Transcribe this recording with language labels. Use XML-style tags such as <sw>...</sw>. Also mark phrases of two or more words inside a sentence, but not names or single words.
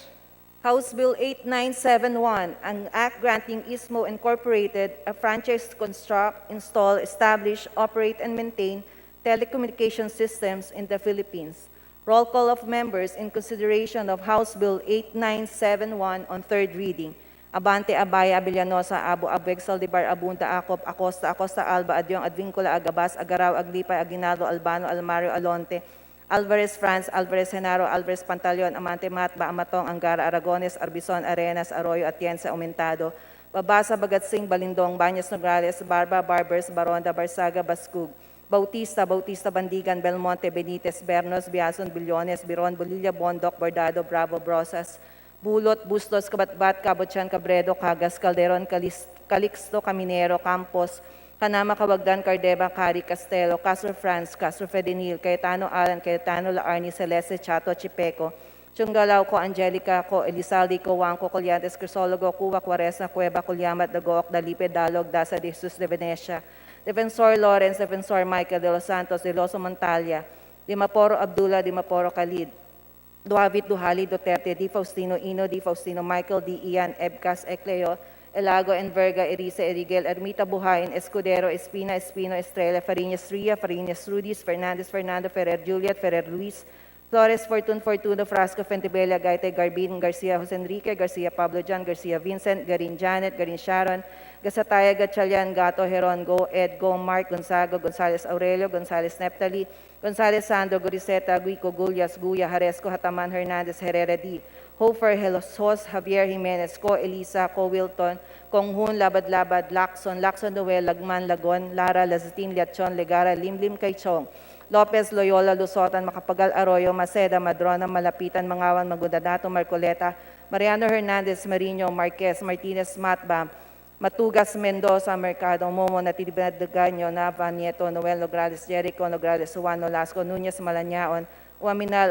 <en>House Bill 8971, an act granting ISMO Incorporated a franchise to construct, install, establish, operate, and maintain telecommunication systems in the Philippines. Roll call of members in consideration of House Bill 8971 on third reading. Abante, Abaya, Villanosa, Abu, Abueg, Saldivar, Abunta, Acop, Acosta, Acosta, Alba, Adyong, Advincula, Agabas, Agaraw, Aglipay, Aguinaldo, Albano, Almario, Alonte, Alvarez, France, Alvarez, Genaro, Alvarez, Pantaleon, Amante, Matba, Amatong, Angara, Aragones, Arbizon, Arenas, Arroyo, Atienza, Aumentado, Babasa, Bagatsing, Balindong, Banyas, Nograles, Barba, Barbers, Baronda, Barsaga, Bascug, Bautista, Bandigan, Belmonte, Benitez, Bernos, Biason, Billones, Biron, Bolilla, Bondoc, Bordado, Bravo, Brosas, Bulot, Bustos, Kabatbat, Cabochan, Cabredo, Cagas, Calderon, Calixto, Caminero, Campos, Kanama, Kawagdan, Cardeva, Cari, Castelo, Castro France, Castro Fedenil, Cayetano Alan, Cayetano Laarni, Celeste, Chato, Chipeco, Chungalaw ko, Angelica ko, Elizalde ko, Wangko, Colyantes, Crisologo, Cuba, Cuaresna, Cueva, Culyamat, Dagook, Dalipe, Dalog, Dasa, de Jesus de Venecia, Defensor Lawrence, Defensor Michael de los Santos, de Loso Montalia, Dimaporo Abdullah, Dimaporo Khalid, Duavit, Duhali, Duterte, Di Faustino, Ino, Di Faustino, Michael, Di Ian, Ebcas, Ecleo, Elago, Enverga, Erice, Erigel, Ermita, Buhayin, Escudero, Espina, Espino, Estrella, Fariñas, Ria, Fariñas, Rudis, Fernandez, Fernando, Ferrer, Juliet, Ferrer, Luis, Flores, Fortun, Fortuno, Frasco, Fentibella, Gaite, Garbin, Garcia, Jose Enrique, Garcia, Pablo John, Garcia, Vincent, Garin Janet, Garin Sharon, Gasataya, Gatchalian, Gato, Heron, Go, Ed, Go, Mark, Gonzago, Gonzales Aurelio, Gonzales Neptali, Gonzales Sandro, Goriseta, Guico, Gullas, Guya, Haresco, Hataman, Hernandez, Herrera D. Hofer, Helosos, Javier Jimenez, Ko, Elisa, Ko, Wilton, Konghun, Labad-Labad, Lacson, Lacson Noel, Lagman, Lagon, Lara, Lazatin, Liachon, Legara, Limlim, Kaichong, Lopez, Loyola, Lusotan, Makapagal, Arroyo, Maceda, Madrona, Malapitan, Mangawan, Magudadato, Marcoleta, Mariano Hernandez, Marino, Marquez, Martinez, Matba, Matugas, Mendoza, Mercado, Momo, Natividad de Gaño, Nava, Nieto, Noel, Nograles, Jericho, Nograles, Juan, Nolasco, Núñez, Malañaon, Uaminal,</en>